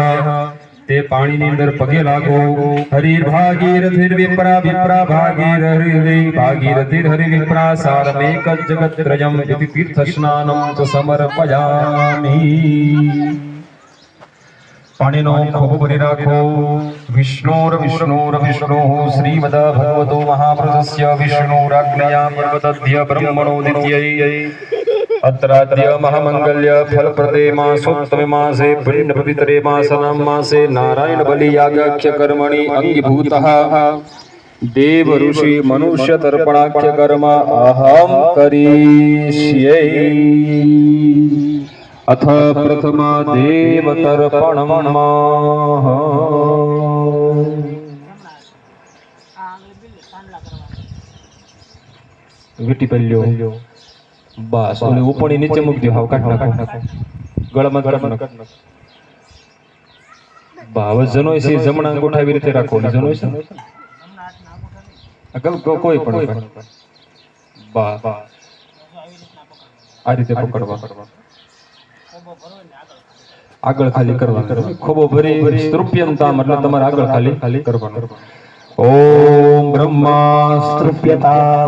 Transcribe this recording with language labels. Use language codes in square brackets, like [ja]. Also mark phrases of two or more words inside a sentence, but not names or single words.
[gu] તે પાણીની અંદર પગે લાગો. [sa] हरिर् भागीरथिर् विप्रा विप्रा भागीरथिर् भागीरथिर् हरि विप्रा सारमेक जगत्त्रयम् इति तीर्थस्नानं च समर्पयामि. [gu] પાણીનો ખૂબ ભરી રાખો. [sa] विष्णुर्विष्णुर्विष्णुः श्रीमद भगवतो महापुरुषस्य विष्णुराज्ञया पर्वतस्य ब्रह्मणोदित्यै अत्राद्य महामंगल्य फलप्रदे मासोत्तमे मासे भिन्न पवित्रे मासनां मासे नारायण बलि यागाख्य कर्मणि अंगीभूतः देव ऋषि मनुष्य तर्पणाख्य कर्म अहं करिष्ये. अथ प्रथमा देव तर्पणम्. [gu] વિટિપલ્યો બસ ઓલી ઉપણી નીચે મૂક દો. હાવ કાટ નાખો. ગળામાં કાટ નાખો. ભાવ જનોય સે જમણા અંગૂઠા એવી રીતે રાખો. જનોય સે અગલ કોઈ પણ બસ આ રીતે પકડવા. આગળ ખાલી કરવાનું. ખોબો ભરી સ્તૃપ્યંતા એટલે તમારે આગળ ખાલી કરવાનું. [sa] ઓમ બ્રહ્મા સ્તૃપ્યતા.